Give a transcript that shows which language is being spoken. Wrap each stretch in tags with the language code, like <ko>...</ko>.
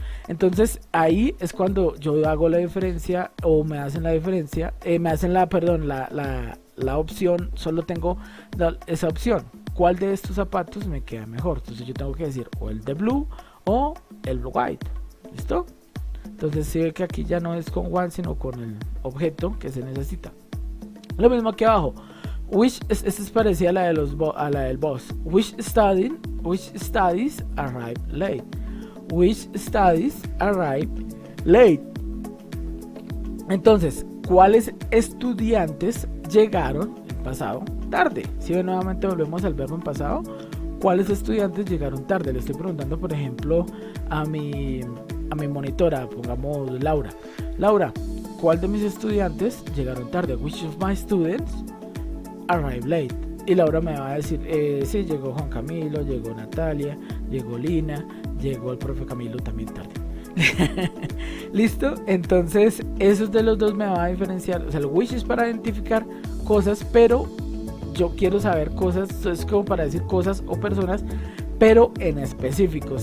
<es>Entonces ahí es cuando yo hago la diferencia o me hacen la diferencia, la opción, solo tengo esa opción. ¿Cuál de estos zapatos me queda mejor? Entonces yo tengo que decir o el de blue o el white. ¿Listo? Entonces sí ve que aquí ya no es con one sino con el objeto que se necesita. Lo mismo aquí abajo. Which esta es parecida a la del boss.</es> <en>Which studies arrive late? Which studies arrive late?</en> <es>Entonces, ¿cuáles estudiantes llegaron en pasado tarde? Si ven, nuevamente volvemos al verbo en pasado. ¿Cuáles estudiantes llegaron tarde? Le estoy preguntando, por ejemplo, a mi monitora, pongamos Laura. Laura, ¿cuál de mis estudiantes llegaron tarde?</es> <en>Which of my students arrived late?</en> <es>Y Laura me va a decir, sí, llegó Juan Camilo, llegó Natalia, llegó Lina, llegó el profe Camilo también tarde. ¿Listo? Entonces, esos de los dos me va a diferenciar. O sea, el which es para identificar cosas, pero yo quiero saber cosas, es como para decir cosas o personas, pero en específico.</es>